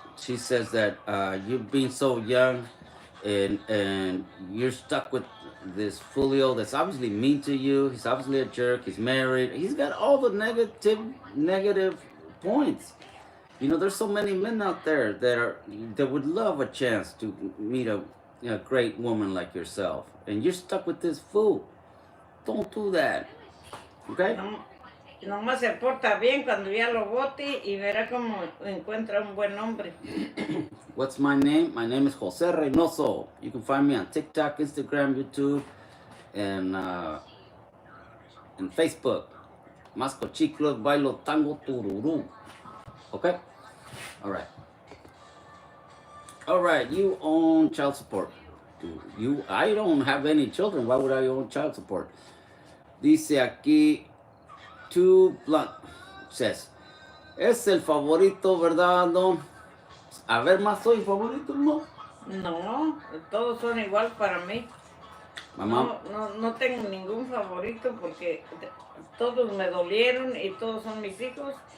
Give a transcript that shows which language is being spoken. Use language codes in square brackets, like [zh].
[en] She says that you're being so young and you're stuck with this Fulio that's obviously mean to you. He's obviously a jerk. He's married. He's got all the negative points. You know, there's so many men out there that would love a chance to meet a great woman like yourself, and you're stuck with this fool. Don't do that, okay? [es] Nomás se porta bien cuando ya lo bote y verá cómo encuentra un buen hombre. [en] What's my name? My name is Jose Reynoso. You can find me on TikTok, Instagram, YouTube, and Facebook. [es] Masco chiclos, bailo tango tururú. Okay? [en] All right, you own child support. I don't have any children. Why would I own child support? [es] Dice aquí, Too Blunt says, es el favorito, ¿verdad, Don? A ver, más soy favorito, ¿no? No, todos son igual para mí. Mamá. No tengo ningún favorito porque todos me dolieron y todos son mis hijos.